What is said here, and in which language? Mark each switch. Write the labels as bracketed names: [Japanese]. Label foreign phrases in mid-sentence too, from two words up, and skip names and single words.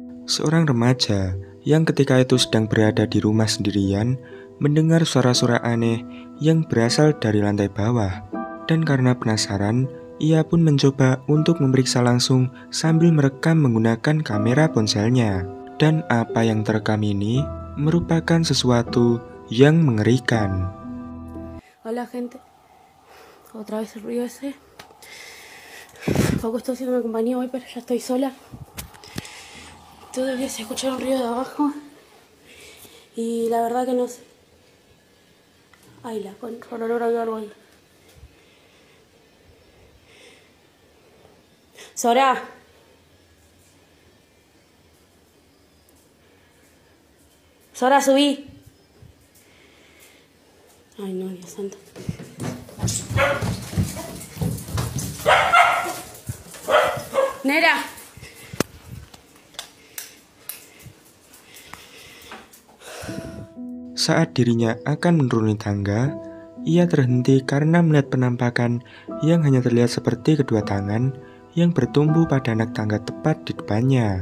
[Indonesian] seorang remaja yang ketika itu sedang berada di rumah sendirian mendengar suara-suara aneh yang berasal dari lantai bawah. Dan karena penasaran, ia pun mencoba untuk memeriksa langsung sambil merekam menggunakan kamera ponselnya. Dan apa yang terekam ini merupakan sesuatu yang mengerikan. [Spanish] Hola gente, otra vez el ruido ese. Poco estoy haciendo compañía hoy, pero ya estoy sola. Todavía se escucha un ruido de abajo. Y la verdad que no sé. Ay, la con olor a algo ahí. Sora. Sora, subí. Ay, no, Dios santo. Nera. [Indonesian] Saat dirinya akan menuruni tangga, ia terhenti karena melihat penampakan yang hanya terlihat seperti kedua tangan yang bertumbuh pada anak tangga tepat di depannya.